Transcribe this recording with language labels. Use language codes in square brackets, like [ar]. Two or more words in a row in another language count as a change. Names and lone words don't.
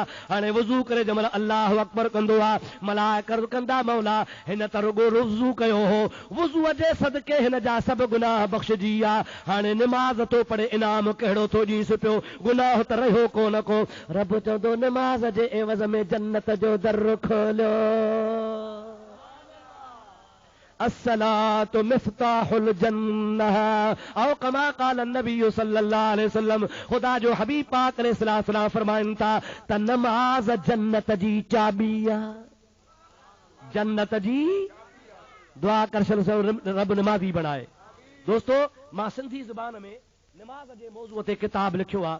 [sd] हाणे वुज़ू करे जंहिं महिल अल्लाह अकबर कंदो आहे मलाइक अर्ज़ कंदा मौला हिन त रुॻो वुज़ू कयो हो, वुज़ूअ जे सदके हिन जा सभु गुनाह बख़्शजी विया, हाणे निमाज़ थो पढ़े इनाम कहिड़ो थो ॾींसि पियो, गुनाह त रहियो कोन को। रब चवंदो निमाज़ जे एवज़ में जन्नत जो दर खोलियो, [ar] الصلاة مفتاح الجنة أو كما قال النبي صلى الله عليه وسلم, [sd] खुदा जो हबीब पाक अलैहिस्सलाम फरमाइनि था त नमाज़ जन्नत जी चाबी आहे, जन्नत जी दुआ कर रब नमाज़ी बणाए। दोस्तों मां सिंधी ज़ुबान में नमाज़ जे मौज़ूअ ते किताब लिखियो आहे।